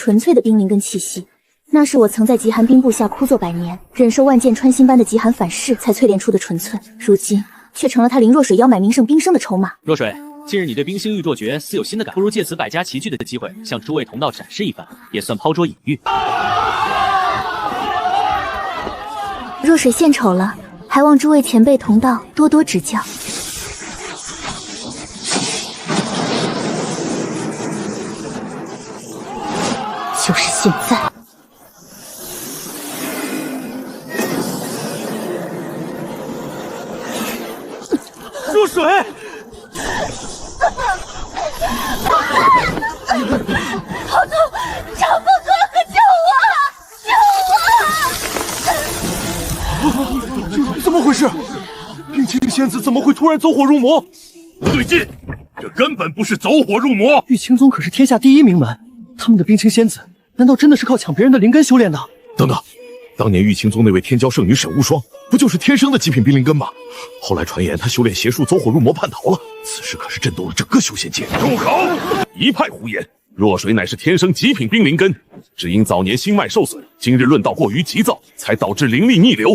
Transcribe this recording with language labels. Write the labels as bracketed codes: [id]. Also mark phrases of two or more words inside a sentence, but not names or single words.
[zh] 純粹的冰靈根氣息，那是我曾在極寒冰部下枯坐100年，忍受萬箭穿心般的極寒反噬才淬煉出的純粹，如今卻成了他林若水要買名勝冰生的籌碼。若水，近日你對冰星玉作訣似有新的感，不如借此百家齊聚的機會，向諸位同道展示一番，也算拋桌引玉。若水獻醜了，還望諸位前輩同道多多指教。就是現在。若水，好痛！长风哥哥，救我！怎麼回事？冰清仙子怎麼會突然走火入魔？不對勁，這根本不是走火入魔。玉清宗可是天下第一名門，他們的冰清仙子難道真的是靠搶別人的靈根修煉的？等等，當年玉清宗那位天驕聖女沈無雙，不就是天生的極品冰靈根嗎？後來傳言她修煉邪術走火入魔叛逃了，此事可是震動了整個修仙界。住口！一派胡言！若水乃是天生極品冰靈根，只因早年心脈受損，今日論道過於急躁，才導致靈力逆流。